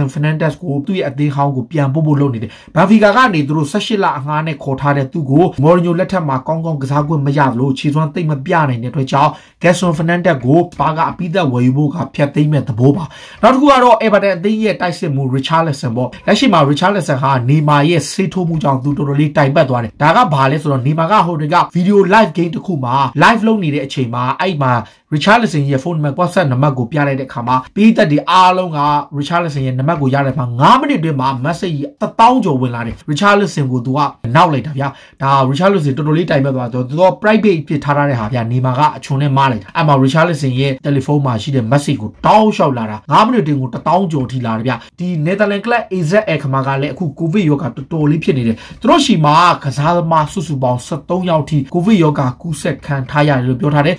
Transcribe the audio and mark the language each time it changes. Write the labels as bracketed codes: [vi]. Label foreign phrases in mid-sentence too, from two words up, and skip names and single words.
[my] Fernandes ကိုသူ့ရဲ့အသင်းဟောင်းကိုပြန်ပို့ဖို့လုပ်နေတယ် Benfica ကနေသူတို့18လအငှားနဲ့ခေါ်ထားတဲ့သူ့ကို Mourinho လက်ထက်မှာကောင်းကောင်းကစားခွင့်မရလို့ခြေ စွမ်းသိမ့်မပြနိုင်တဲ့အတွက်ကြောင့် Gelson Fernandes ကိုဘာကအပိသက်ဝယ်ယူဖို့ကဖြတ်သိမ်းမဲ့သဘောပါနောက်တစ်ခုကတော့ Everton အသ င်းရဲ့တိုက်စစ်မှု Richarlison ပေါ့လက်ရှိမှာ Richarlison ဟာနေမာရဲ့ဆေးထိုးမှုကြောင့်သူတော်တော်လေးတိုင်ပတ်သွားတယ်ဒါကဘာလဲဆိုတော့နေမာကဟိုတွေက [en] video live game [my] တစ်ခုမှာ live လုပ်နေတဲ့အချိန်မှာအဲ့မှာ Richarlison ရဲ့ [en] phone number WhatsApp [my] နံပါတ်ကိုပြလိုက်တဲ့အခါမှာပြည်သက်တွေအားလုံးက Richarlison ရဲ့နံပါတ်ကိုရတဲ့အခါ9မိနစ်တွင်မှာ message 1000ကျော်ဝင်လာတယ် Richarlison ကိုသူကနောက်လိုက်တာဗျာဒါ Richarlison တော်တော်လေးတိုင်ပတ်သွားတော့သူက private ဖြစ်ထားတဲ့ ဟာဗျနေမာကအချုံနဲ့မားလိုက်တာအဲ့မှာ Richarlison ရဲ့တယ်လီဖုန်းမှာရှိတဲ့ message ကိုတောင်းလျှောက်လာတာ9မိနစ်တင်ကို1000ကျော်ထိလာတယ်ဗျဒီ Netherlands Club AZ ခမာကလည်းအခု COVID ရောဂါတော်တော်လေးဖြစ်နေတယ်သူတို့ရှိမှာကစားသမားစုစုပေါင်း73ယောက်ထိ COVID ရောဂါကူးစက်ခံထားရတယ်လို့ပြောထားတယ်